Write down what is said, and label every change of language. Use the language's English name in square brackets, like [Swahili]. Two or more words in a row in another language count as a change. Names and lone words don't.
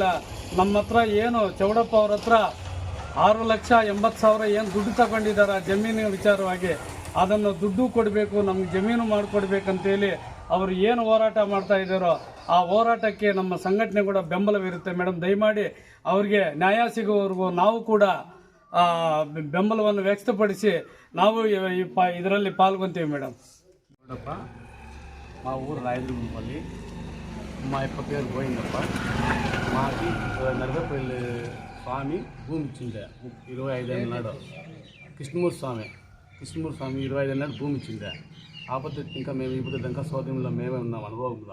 [Kannada] ನಮ್ಮ ಹತ್ರ ಏನು ಚೌಡಪ್ಪ ಅವ್ರ ಹತ್ರ 6,80,000 ಏನು ದುಡ್ಡು ತಗೊಂಡಿದ್ದಾರೆ ಜಮೀನಿನ ವಿಚಾರವಾಗಿ, ಅದನ್ನು ದುಡ್ಡು ಕೊಡಬೇಕು, ನಮ್ಗೆ ಜಮೀನು ಮಾಡಿಕೊಡ್ಬೇಕಂತೇಳಿ ಅವರು ಏನು ಹೋರಾಟ ಮಾಡ್ತಾ ಇದ್ದಾರೋ ಆ ಹೋರಾಟಕ್ಕೆ ನಮ್ಮ ಸಂಘಟನೆ ಕೂಡ ಬೆಂಬಲವಿರುತ್ತೆ ಮೇಡಮ್. ದಯಮಾಡಿ ಅವ್ರಿಗೆ ನ್ಯಾಯ ಸಿಗುವವರೆಗೂ ನಾವು ಕೂಡ ಬೆಂಬಲವನ್ನು ವ್ಯಕ್ತಪಡಿಸಿ ನಾವು ಇದರಲ್ಲಿ ಪಾಲ್ಗೊಂತೀವಿ ಮೇಡಮ್. ನೋಡಪ್ಪ, [Telugu] మా ఊరు రాయదుర్గంపల్లి, మా యొక్క పేరు గోవిందప్ప. మాకి నరదపల్లి స్వామి భూమి ఇచ్చిండే 25 ఏళ్ళ నాడు. కృష్ణమూర్తి స్వామి 25 ఏళ్ళ నాడు భూమి ఇచ్చిండే. ఆ పద్ధతి ఇంకా మేము ఈ పద్ధతి ఇంకా సోదరులో మేమే ఉన్నాం అనుభవంలో.